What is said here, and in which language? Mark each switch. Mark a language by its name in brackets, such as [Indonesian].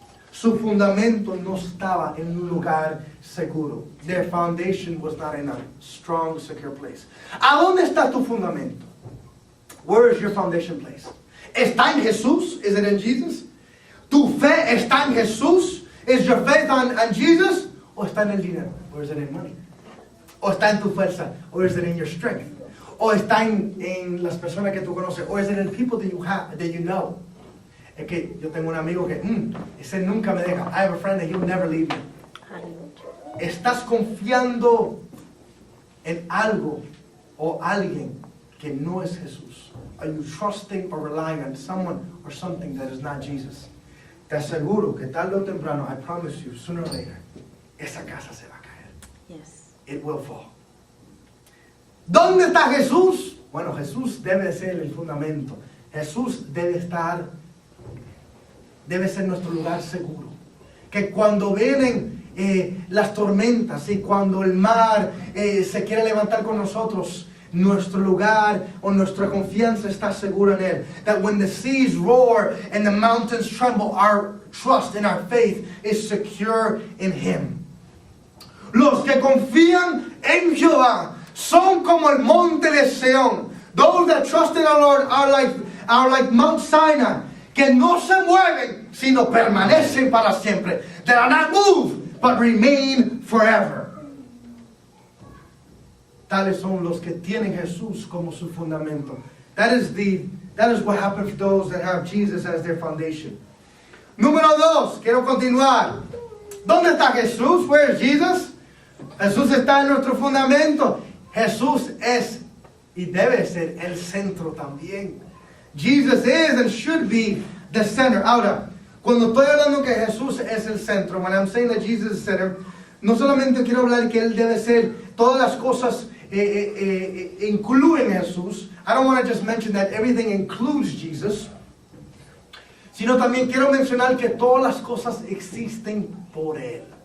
[Spanish] Su fundamento no estaba en un lugar seguro. [English] Their foundation was not in a strong, secure place. [Spanish] ¿A dónde está tu fundamento? [English] Where is your foundation placed? [Spanish] ¿Está en Jesús? [English] Is it in Jesus? [Spanish] ¿Tu fe está en Jesús? [English] Is your faith on Jesus? [Spanish] ¿O está en el dinero? [English] Or is it in money? [Spanish] ¿O está en tu fuerza? [English] Or is it in your strength? [Spanish] ¿O está en las personas que tú conoces? [English] Or is it in people that you know? [Spanish] Es que yo tengo un amigo que ese nunca me deja. [English] I have a friend that he'll never leave me. [Spanish] ¿Estás confiando en algo o alguien que no es Jesús? [English] Are you trusting or relying on someone or something that is not Jesus? [Spanish] Te aseguro que tarde o temprano, [English] I promise you, sooner or later, [Spanish] esa casa se va a caer. [English] Yes. It will fall. [Spanish] ¿Dónde está Jesús? Bueno, Jesús debe ser el fundamento. Jesús debe ser nuestro lugar seguro. Que cuando vienen las tormentas y cuando el mar se quiere levantar con nosotros, nuestro lugar o nuestra confianza está segura en Él. [English] That when the seas roar and the mountains tremble, our trust and our faith is secure in Him. [Spanish] Los que confían en Jehová son como el monte de Sión. [English] Those that trust in our Lord are like Mount Sinai, [Spanish] que no se mueven, sino permanecen para siempre. [English] That are not moved, but remain forever. [Spanish] Tales son los que tienen Jesús como su fundamento. [English] That is what happens to those that have Jesus as their foundation. [Spanish] Número 2, quiero continuar. ¿Dónde está Jesús? [English] Where is Jesus? [Spanish] Jesús está en nuestro fundamento. Jesús es y debe ser el centro también. [English] Jesus is and should be the center. [Spanish] Ahora, cuando estoy hablando que Jesús es el centro, [English] when I'm saying that Jesus is the center, [Spanish] no solamente quiero hablar que Él debe ser, todas las cosas incluyen Jesús. [English] I don't want to just mention that everything includes Jesus. [Spanish] Sino también quiero mencionar que todas las cosas existen por Él.